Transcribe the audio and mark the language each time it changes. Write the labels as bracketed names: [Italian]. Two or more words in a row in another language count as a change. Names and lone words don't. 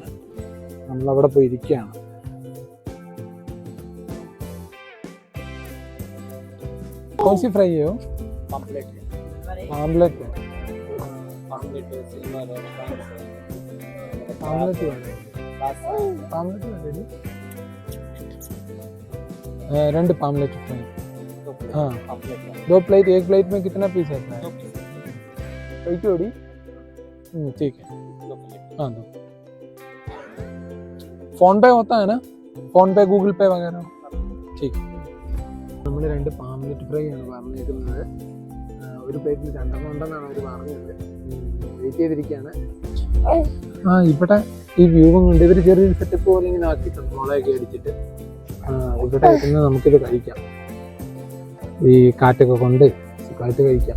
[Malayalam] നമ്മളവിടെ പോയി ഇരിക്കുകയാണ്. കോൺസി ഫ്രൈ ചെയ്യോ? ആംപ്ലേറ്റ്. ആംപ്ലേറ്റ് രണ്ട് पामलेट फ्राई। [Hindi] हाँ, 2 प्लेट। 1 प्लेट में कितना पीस आता है? एक जोड़ी। ठीक है, हाँ 2। फोन पे होता है ना? फोन पे, गूगल पे वगैरह? ठीक है। [Malayalam] നമ്മൾ 2 പാംലെറ്റ് ഫ്രൈ ആണ് പറഞ്ഞിരിക്കുന്നത്. ഒരു പ്ലേറ്റിൽ 2 ഉണ്ടെന്നാണ് അവർ പറഞ്ഞത്. വെയിറ്റ് ചെയ്തിരിക്കുകയാണ്. ഇവിടെ ഈ വ്യൂവും കൊണ്ട് ഇവർ ചെറിയൊരു സെറ്റപ്പ് പോലെ ഇങ്ങനെ ആക്കിയിട്ടുണ്ട്, മുളയൊക്കെ അടിച്ചിട്ട്. ഇവിടെ ഇരുന്ന് നമുക്കിത് കഴിക്കാം, ഈ കാറ്റൊക്കെ കൊണ്ട് സുഖമായിട്ട് കഴിക്കാം.